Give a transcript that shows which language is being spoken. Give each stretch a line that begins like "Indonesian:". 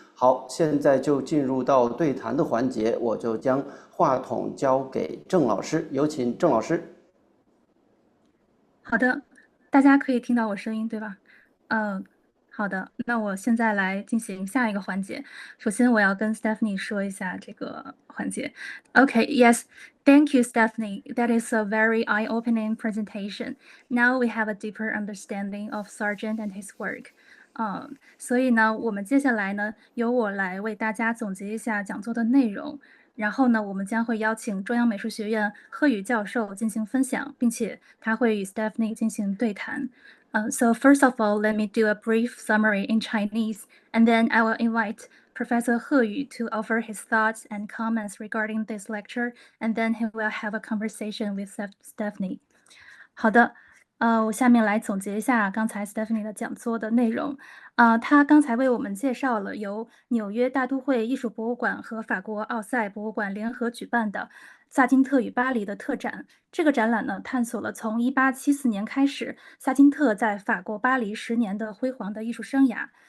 Chinese: 好，现在就进入到对谈的环节，我就将话筒交给郑老师，有请郑老师。好的，大家可以听到我声音对吧？好的，那我现在来进行下一个环节。首先，我要跟 Stephanie 说一下这个环节。
English: Okay, yes, thank you, Stephanie. That is a very eye-opening presentation. Now we have a deeper understanding of Sargent and his work.
Chinese: 所以呢，我们接下来呢，由我来为大家总结一下讲座的内容。然后呢，我们将会邀请中央美术学院贺宇教授进行分享，并且他会与 Stephanie 进行对谈。
English: So first of all, let me do a brief summary in Chinese, and then I will invite Professor He Yu to offer his thoughts and comments regarding this lecture, and then he will have a conversation with Stephanie.
Chinese: 好的，我下面来总结一下刚才 Stephanie 的讲座的内容。她刚才为我们介绍了由纽约大都会艺术博物馆和法国奥赛博物馆联合举办的萨金特与巴黎的特展。这个展览呢，探索了从1874年开始，萨金特在法国巴黎10年的辉煌的艺术生涯。